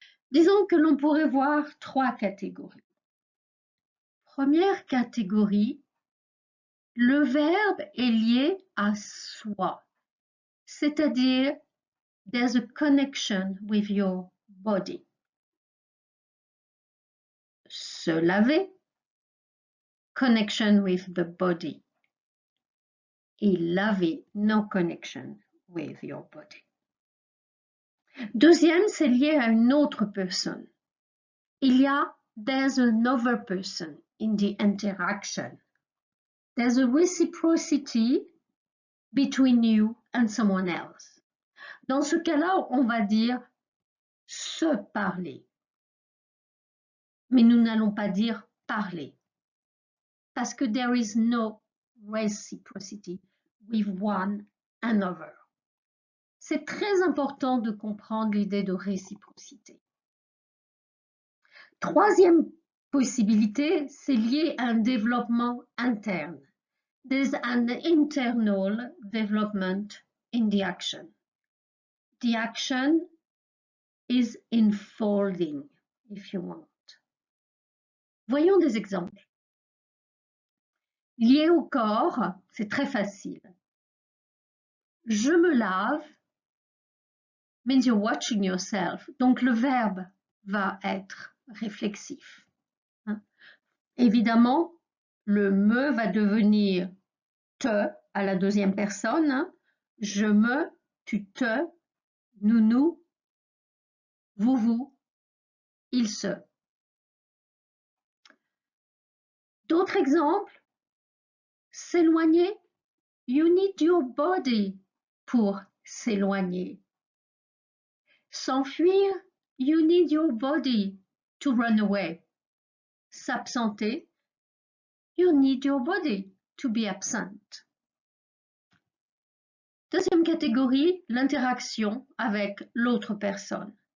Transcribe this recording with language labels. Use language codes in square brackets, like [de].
[fr] Disons que l'on pourrait voir trois catégories. Première catégorie, le verbe est lié à soi, c'est-à-dire [en] there's a connection with your body. [fr] Se laver, [en] connection with the body. [fr] Et laver, [en] no connection with your body. [fr] Deuxième, c'est lié à une autre personne. Il y a [en] there's another person in the interaction. There's a reciprocity between you and someone else. [fr] Dans ce cas-là, on va dire se parler. Mais nous n'allons pas dire parler. Parce que [en] there is no reciprocity with one another. [fr] C'est très important de comprendre l'idée de réciprocité. Troisième possibilité, c'est lié à un développement interne. [en] There's an internal development in the action. The action is unfolding, if you want. [fr] Voyons des exemples. Lié au corps, c'est très facile. Je me lave [en] means you're watching yourself. [fr] Donc le verbe va être réflexif. Évidemment, le me va devenir te à la deuxième personne. Je me, tu te, nous, vous, il se. D'autres exemples, s'éloigner, [en] you need your body [fr] pour s'éloigner. [en] S'enfuir, you need your body to run away. S'absenter, you need your body to be absent. [fr] Deuxième catégorie, l'interaction avec l'autre personne.